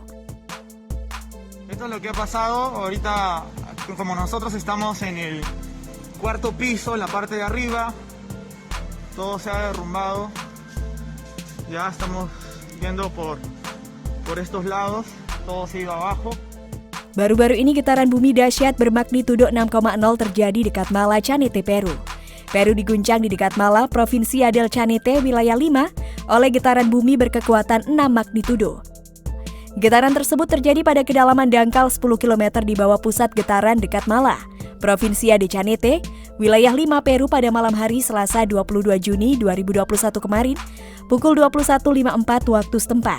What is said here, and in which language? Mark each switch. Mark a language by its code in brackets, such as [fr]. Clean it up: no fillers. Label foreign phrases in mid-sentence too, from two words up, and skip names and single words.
[es] Esto es lo que ha pasado ahorita, como nosotros estamos en el cuarto piso, la parte de arriba, todo se ha derrumbado. Ya estamos viendo por estos lados, todo se iba abajo. [id] Baru-baru ini getaran bumi dahsyat bermagnitudo 6,0 terjadi dekat Mala, Chañete, Peru. Peru diguncang di dekat Mala, Provincia del Chañete, wilayah 5, oleh getaran bumi berkekuatan 6 magnitudo. Getaran tersebut terjadi pada kedalaman dangkal 10 km di bawah pusat getaran dekat Mala, Provincia de Chañete, wilayah 5 Peru pada malam hari Selasa 22 Juni 2021 kemarin, pukul 21.54 waktu setempat.